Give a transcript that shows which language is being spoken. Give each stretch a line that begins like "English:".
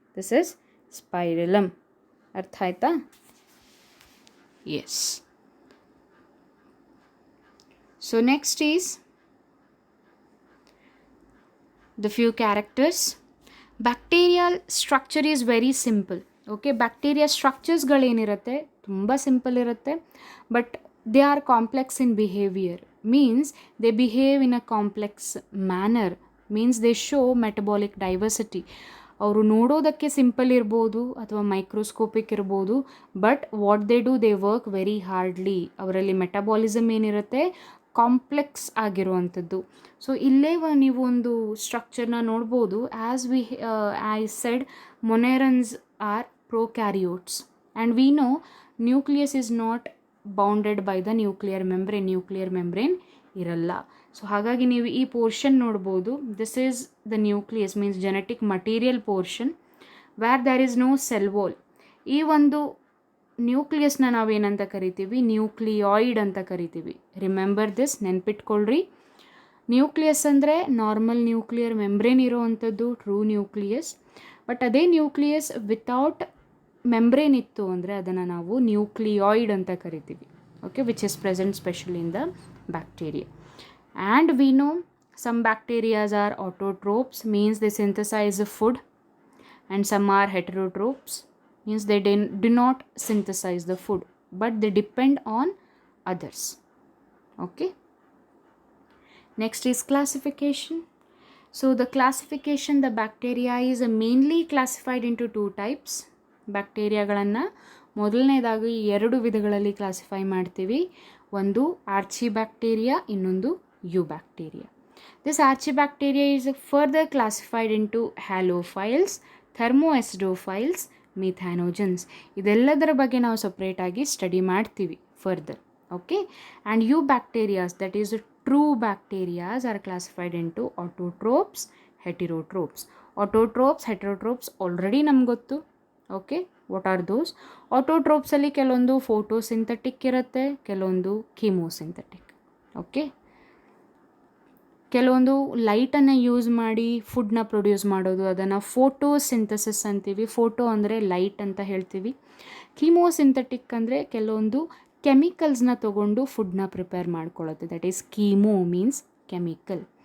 English: This is spirillum.
Kannada: Artha aita?
English: Yes. So next is the few characters. Bacterial structure is very simple.
Kannada: Okay, bacteria ಸ್ಟ್ರಕ್ಚರ್ಸ್ಗಳೇನಿರುತ್ತೆ ತುಂಬ simple ಇರುತ್ತೆ,
English: But they are complex in behaviour. Means they behave in a complex manner. Means they show metabolic diversity.
Kannada: ಅವರು ನೋಡೋದಕ್ಕೆ simple ಇರ್ಬೋದು ಅಥವಾ microscopic ಇರ್ಬೋದು,
English: But what they do, they work very hardly.
Kannada: ಅವರಲ್ಲಿ metabolism ಏನಿರುತ್ತೆ complex ಆಗಿರುವಂಥದ್ದು. So ಇಲ್ಲೇ ನೀವು ಒಂದು ಸ್ಟ್ರಕ್ಚರ್ನ ನೋಡ್ಬೋದು.
English: As we I said, monerans are prokaryotes, and we know nucleus is not bounded by the nuclear membrane ಇರಲ್ಲ.
Kannada: ಸೊ ಹಾಗಾಗಿ ನೀವು ಈ ಪೋರ್ಷನ್ ನೋಡ್ಬೋದು.
English: This is the nucleus, means genetic material portion, where there is no cell wall.
Kannada: ಈ ಒಂದು ನ್ಯೂಕ್ಲಿಯಸ್ನ ನಾವೇನಂತ ಕರಿತೀವಿ, nucleoid ಅಂತ ಕರಿತೀವಿ.
English: remember this,
Kannada: ನೆನ್ಪಿಟ್ಕೊಳ್ರಿ. ನ್ಯೂಕ್ಲಿಯಸ್ ಅಂದರೆ normal nuclear membrane ಇರೋವಂಥದ್ದು true nucleus. But ಅದೇ ನ್ಯೂಕ್ಲಿಯಸ್ ವಿತೌಟ್ ಮೆಂಬ್ರೇನ್ ಇತ್ತು ಅಂದರೆ ಅದನ್ನು ನಾವು ನ್ಯೂಕ್ಲಿಯಾಯ್ಡ್ ಅಂತ ಕರಿತೀವಿ.
English: Okay, which is present specially in the bacteria. And we know some bacteria are autotrophs, means they synthesize the food, and some are heterotrophs, means they do not synthesize the food but they depend on others. Okay, next is classification. So the classification, the bacteria is mainly classified into two types.
Kannada: ಬ್ಯಾಕ್ಟೀರಿಯಾಗಳನ್ನು ಮೊದಲನೇದಾಗಿ 2 ವಿಧಗಳಲ್ಲಿ classify ಮಾಡ್ತೀವಿ. ಒಂದು ಆರ್ಚಿಬ್ಯಾಕ್ಟೀರಿಯಾ, ಇನ್ನೊಂದು ಯುಬ್ಯಾಕ್ಟೀರಿಯಾ.
English: This archaebacteria is further classified into halophiles, thermoacidophiles, methanogens.
Kannada: ಇದೆಲ್ಲದರ ಬಗ್ಗೆ ನಾವು ಸಪ್ರೇಟಾಗಿ study ಮಾಡ್ತೀವಿ further.
English: Okay, and eubacterias, that is true bacterias are classified into autotrophs, heterotrophs. Autotrophs, heterotrophs already
Kannada: ನಮ್ಗೆ ಗೊತ್ತು.
English: Okay, what are those?
Kannada: ಆಟೋಟ್ರೋಪ್ಸಲ್ಲಿ ಕೆಲವೊಂದು ಫೋಟೋಸಿಂಥೆಟಿಕ್ ಇರುತ್ತೆ, ಕೆಲವೊಂದು ಕೀಮೋಸಿಂಥೆಟಿಕ್. ಓಕೆ, ಕೆಲವೊಂದು ಲೈಟನ್ನು ಯೂಸ್ ಮಾಡಿ ಫುಡ್ನ ಪ್ರೊಡ್ಯೂಸ್ ಮಾಡೋದು, ಅದನ್ನು ಫೋಟೋಸಿಂಥಸಿಸ್ ಅಂತೀವಿ. ಫೋಟೋ ಅಂದರೆ ಲೈಟ್ ಅಂತ ಹೇಳ್ತೀವಿ. ಕೀಮೋಸಿಂಥೆಟಿಕ್ ಅಂದರೆ ಕೆಲವೊಂದು ಕೆಮಿಕಲ್ಸ್ನ ತೊಗೊಂಡು ಫುಡ್ನ prepare ಮಾಡ್ಕೊಳ್ಳುತ್ತೆ,
English: That is chemo means chemical.